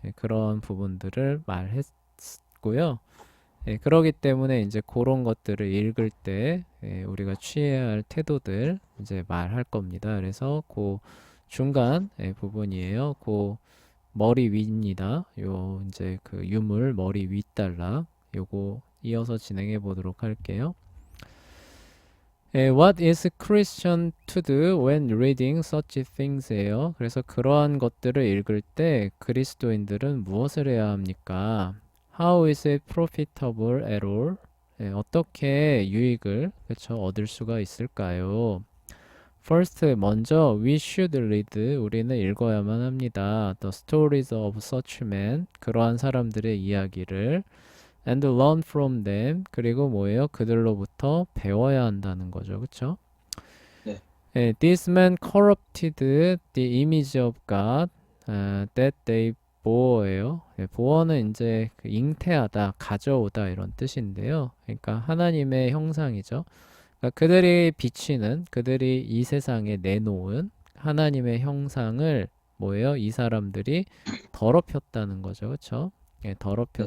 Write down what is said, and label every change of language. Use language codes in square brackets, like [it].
[ko] 그런 부분들을 말했고요. 그러기 때문에 이제 그런 것들을 읽을 때 우리가 취해야 할 태도들 이제 말할 겁니다. 그래서 그 중간 부분이에요. 그 머리 위입니다. 요 이제 그 유물 머리 윗단락 요거 이어서 진행해 보도록 할게요. [en] What is Christian to do when reading such things예요. [ko] 그래서 그러한 것들을 읽을 때 그리스도인들은 무엇을 해야 합니까? How is it profitable at all? 어떻게 유익을 그쵸 얻을 수가 있을까요? [en] First, [ko] 먼저 [en] we should read [ko] 우리는 읽어야만 합니다. [en] The stories of such men [ko] 그러한 사람들의 이야기를 [en] and learn from them [ko] 그리고 뭐예요? 그들로부터 배워야 한다는 거죠. 그쵸? 네. [en] This man corrupted the image of God that they bore예요. [ko] bore는 이제 그 잉태하다, 가져오다 이런 뜻인데요. 그러니까 하나님의 형상이죠. 그러니까 그들이 비치는, 그들이 이 세상에 내놓은 하나님의 형상을 뭐예요? 이 사람들이 더럽혔다는 거죠. 그렇죠? 더럽혔,